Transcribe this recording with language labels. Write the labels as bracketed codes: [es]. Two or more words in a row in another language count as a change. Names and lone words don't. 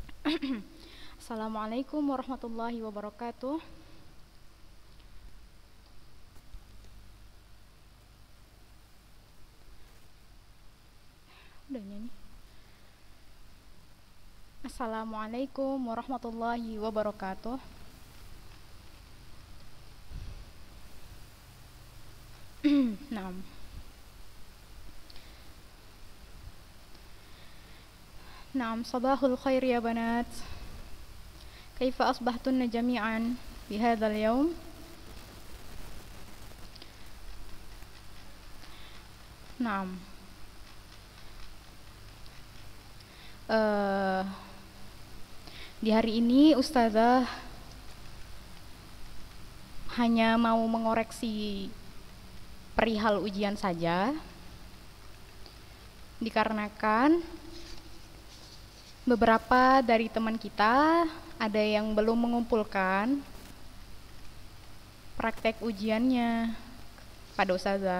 [ar] السلام عليكم ورحمة الله وبركاته. [id] Udah nyanyi. [ar] السلام عليكم ورحمة الله وبركاته. Naam. نعم، صباح الخير يا بنات. كيف أصبحتن جميعا بهذا اليوم? Naam. [id] Eh, di hari ini Ustazah hanya mau mengoreksi perihal ujian saja, dikarenakan beberapa dari teman kita ada yang belum mengumpulkan praktek ujiannya pada Ustazah.